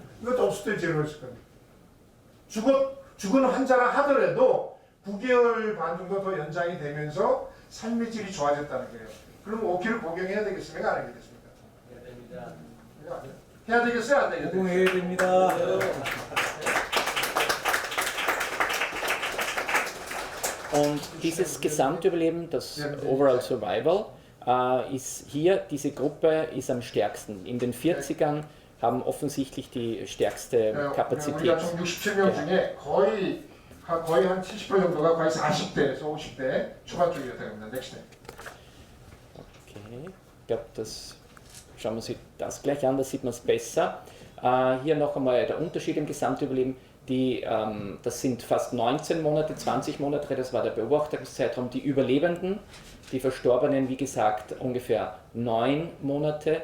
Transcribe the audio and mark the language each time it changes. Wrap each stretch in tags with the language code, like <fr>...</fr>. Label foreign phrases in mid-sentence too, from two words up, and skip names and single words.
<ko>이것도 없을 땐 제로였을 거 아니에요. 죽은 환자라 하더라도 9개월 반 정도 더 연장이 되면서 삶의 질이 좋아졌다는 거예요. 그럼 5키를 복용해야 되겠습니까? 안 해야 되겠습니까? 해야 됩니다. 해야 되겠어요? 안 되겠어요? 복용해야 됩니다.</ko> <de>Und dieses Gesamtüberleben, das</de> <en>Overall Survival,</en> <de>ist hier, diese Gruppe ist am stärksten. In den 40ern haben offensichtlich die stärkste Kapazität.</de> <ko>우리가 총 67명 중에 거의 한 70% 정도가 거의 40대에서 50대 초반 쪽이었다고 합니다. 넥스트.</ko> <de>Okay, ich glaube, das schauen wir uns das gleich an, da sieht man es besser. Hier noch einmal der Unterschied im Gesamtüberleben. Das sind fast 19 Monate, 20 Monate, das war der Beobachtungszeitraum. Die Überlebenden, die Verstorbenen, wie gesagt, ungefähr 9 Monate.</de>